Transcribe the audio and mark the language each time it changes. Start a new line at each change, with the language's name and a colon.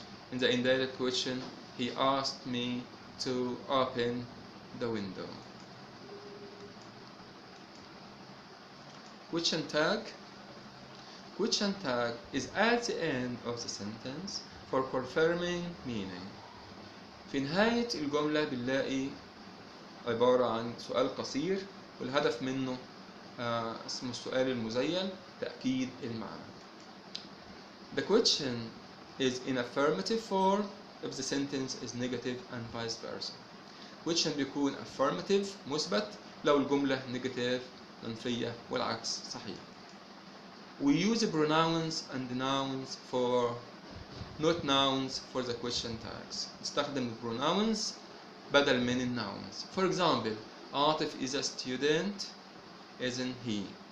English: In the indirect question, he asked me to open the window. Question tag. Question tag is at the end of the sentence for confirming meaning.
Arabic: في نهاية الجملة بنلاقي عبارة عن سؤال قصير والهدف منه اسمه السؤال المزيل تأكيد المعنى.
English: The question is in affirmative form if the sentence is negative and vice versa.
Arabic: Question بيكون affirmative مثبت لو الجملة negative منفية والعكس صحيح.
English: We use pronouns and nouns for not nouns for the question tags.
Arabic: نستخدم pronouns بدل من الnouns.
English: For example, عاطف is a student, isn't he?